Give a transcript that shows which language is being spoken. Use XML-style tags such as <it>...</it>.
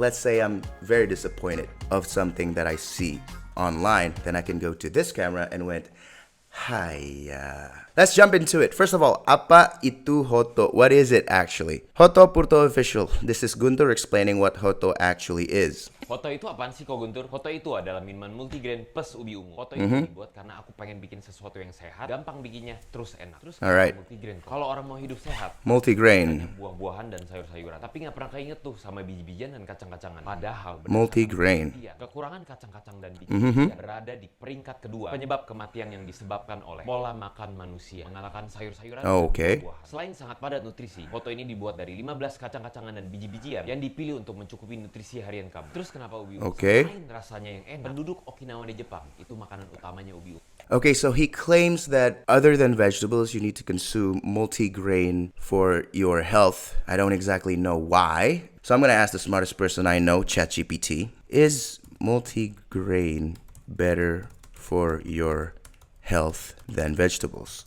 <en>Let's say I'm very disappointed of something that I see online, then I can go to this camera and went, Hiya. Let's jump into it. First of all,</en> <id>apa itu Hotto?</id> <en>What is it actually? Hotto Purto Official. This is Guntur explaining what Hotto actually is.</en> <id>Hotto itu apaan sih kok Guntur? Hotto itu adalah minuman multigrain plus ubi ungu. Hotto itu dibuat karena aku pengen bikin sesuatu yang sehat, gampang bikinnya, terus enak. Terus multigrain. Kalau orang mau hidup sehat, multigrain, buah-buahan dan sayur-sayuran. Tapi nggak pernah keinget tuh sama biji-bijian dan kacang-kacangan. Padahal multigrain, kekurangan kacang-kacang dan biji-bijian berada di peringkat kedua penyebab kematian yang disebabkan oleh pola makan manusia, mengalahkan sayur-sayuran dan buah-buahan. Selain sangat padat nutrisi, Hotto ini dibuat dari 15 kacang-kacangan dan biji-bijian yang dipilih untuk mencukupi nutrisi harian kamu. Terus kenapa ubi ungu? Selain rasanya yang enak, penduduk Okinawa di Jepang itu makanan utamanya ubi ungu.</id> <en>Okay, so he claims that other than vegetables, you need to consume multigrain for your health. I don't exactly know why. So I'm going to ask the smartest person I know, ChatGPT. Is multigrain better for your health than vegetables?</en>